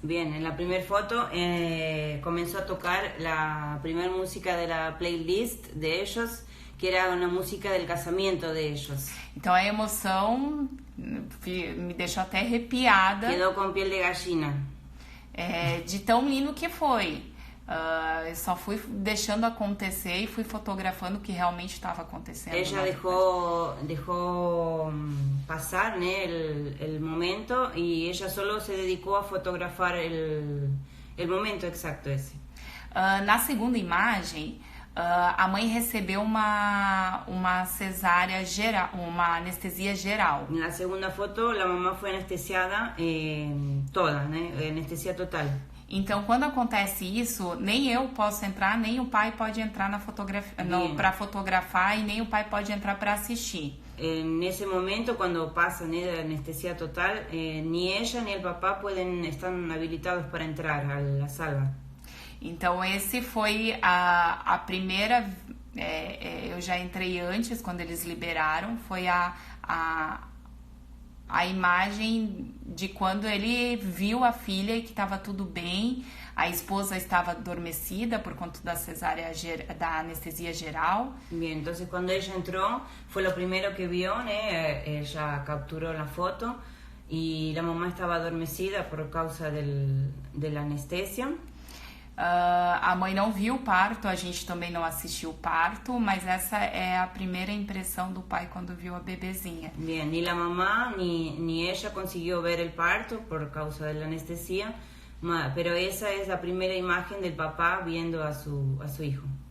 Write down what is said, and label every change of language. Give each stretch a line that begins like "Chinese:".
Spanish: Bien, en la primera foto comenzó a tocar la primera música de la playlist de ellos, que era una música del casamiento de ellos.
Portuguese: Então a emoção me deixou até arrepiada.
Spanish: Quedó con piel de gallina.
Portuguese: De tão lindo que foi. Eu só fui deixando acontecer e fui fotografando o que realmente estava acontecendo.
Spanish: Ella dejó pasar, ¿no? el momento, y ella solo se dedicó a fotografar el momento exacto ese.
Portuguese: Na segunda imagem, a mãe recebeu uma cesárea geral, uma anestesia geral. Na segunda foto, a mamá foi anestesiada toda, né? Anestesia total. Então, quando acontece isso, nem eu posso entrar, nem o pai pode entrar na fotografia, para fotografar, e nem o pai pode entrar para assistir. Nesse momento, quando passa a anestesia total,
Spanish: ni ella ni el papá están habilitados para entrar a la sala.
Portuguese: Então, esse foi a primeira. Eu já entrei antes, quando eles liberaram, foi a imagem de quando ele viu a filha e que estava tudo bem. A esposa estava adormecida por conta da cesárea, da anestesia geral.
Spanish: Bien, entonces cuando ella entró, fue lo primero que vio, ¿no? Ella capturó la foto y la mamá estaba adormecida por causa de la anestesia.
Portuguese: A mãe não viu o parto, a gente também não assistiu o parto, mas essa é a primeira impressão do pai quando viu a bebezinha.
Spanish: Bien, ni la mamá ni ella consiguió ver el parto por causa de la anestesia, pero esa es la primera imagen del papá viendo a su hijo.